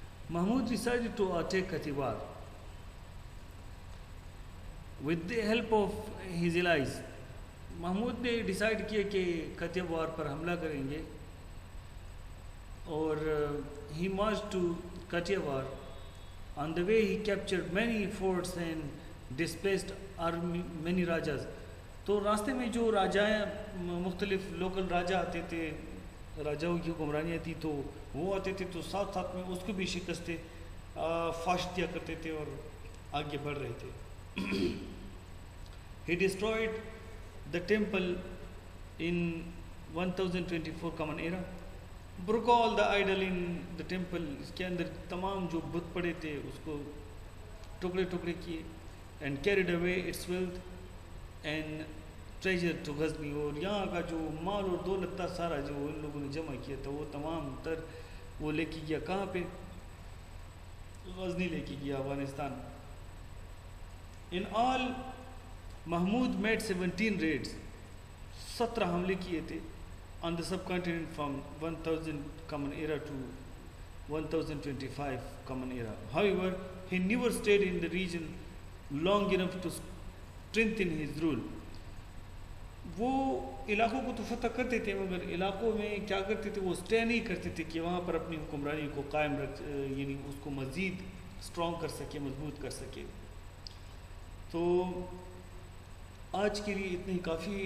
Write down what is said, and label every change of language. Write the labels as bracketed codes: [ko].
[en] Mahmud decided to attack Kathiawar with the help of his allies. [ur] Mahmood نے decide کیا کہ کتیوار پر حملہ کریں گے، اور [en] he marched to Kathiawar. On the way he captured many forts and displaced many rajas. [ur] تو راستے میں جو راجائیں مختلف لوکل راجا آتے تھے، راجاؤں کی حکمرانیاں تھی، تو وہ آتے تھے تو ساتھ ساتھ میں اس کو بھی شکستیں فاش دیا کرتے تھے اور آگے بڑھ رہے تھے. [en] He destroyed the temple in 1024 common era. Broke all the idol in the temple. [ur] اس کے اندر تمام جو بت پڑے تھے اس کو ٹکڑے ٹکڑے کیے. [en] And carried away its wealth and treasure to Ghazni. [ur] اور یہاں کا جو مال اور دولت تھا سارا جو ان لوگوں نے جمع کیا تھا وہ تمام تر وہ لے کے گیا کہاں پہ؟ غزنی لے کے گیا Afghanistan. [en] In all Mahmud made 17 raids. 17 [ur] حملے کیے تھے [en] on the subcontinent from 1000 common era to 1025 common era. However, he never stayed in the region long enough to strengthen his rule. [ur] وہ علاقوں کو تو فتح کرتے تھے مگر علاقوں میں کیا کرتے تھے وہ اسٹے نہیں کرتے تھے کہ وہاں پر اپنی حکمرانی کو قائم یعنی اس کو مزید اسٹرانگ کر سکے مضبوط کر سکے. تو آج کے لیے اتنی کافی ہے.